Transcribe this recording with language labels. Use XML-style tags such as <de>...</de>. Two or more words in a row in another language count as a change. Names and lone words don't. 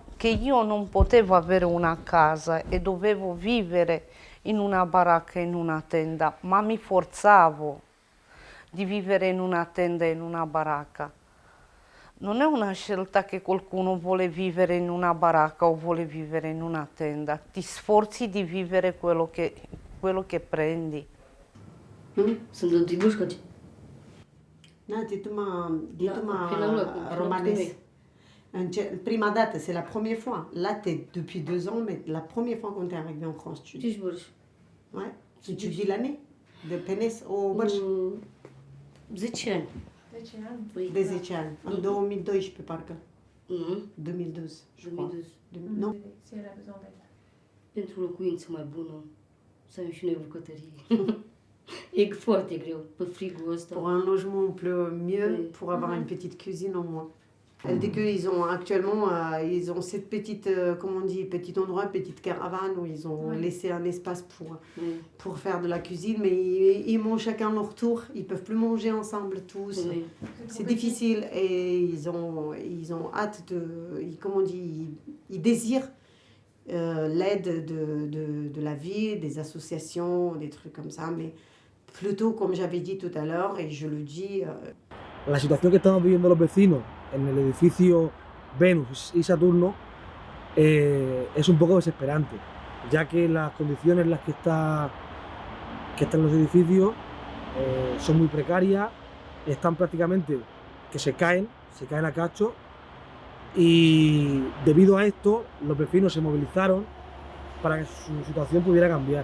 <it>Che io non potevo avere una casa e dovevo vivere in una baracca, in una tenda, ma mi forzavo di vivere in una tenda, in una baracca. Non è una scelta che qualcuno vuole vivere in una baracca o vuole vivere in una tenda, ti sforzi di vivere quello che prendi.</it> <ro>Sunt în Tibușcăci.</ro> <fr>Non, dites-moi Rien à voir, romanes.</fr> <ro>Prima dată,</ro> <fr>c'est la première fois. Là, tu es depuis 2 ans, mais la première fois quand tu es arrivé en France, tu dis. Tibuș. Ouais. Tu dis l'année de Penes au Bărș?</fr> <ro>10 ani. 10 ani? Păi, De 10 ani. În 2012, parcă. Nu? 2012,</ro> <fr>je crois. 2012. Non? Si elle a besoin d'aide.</fr> <ro>Pentru locuință mai bună, să am și noi o bucătărie. E foarte greu, pe frigul ăsta.</ro> <fr>Pour un logement mieux, Oui. pour avoir une petite cuisine au moins. Elle dit qu'ils ont actuellement, ils ont cette petite, comment on dit, petit endroit, petite caravane où ils ont laissé un espace pour faire de la cuisine, mais ils mangent chacun leur tour, ils peuvent plus manger ensemble tous. Oui. C'est difficile et ils ont hâte de, comment on dit, ils désirent l'aide de la ville, des associations, des trucs comme ça, mais plutôt comme j'avais dit tout à l'heure et je le dis.</fr> <es>La situación que estamos viviendo los vecinos en el edificio Venus y Saturno es un poco desesperante, ya que las condiciones en las que están los edificios son muy precarias, están prácticamente que se caen se caen a cacho y debido a esto los vecinos se movilizaron para que su situación pudiera cambiar.</es>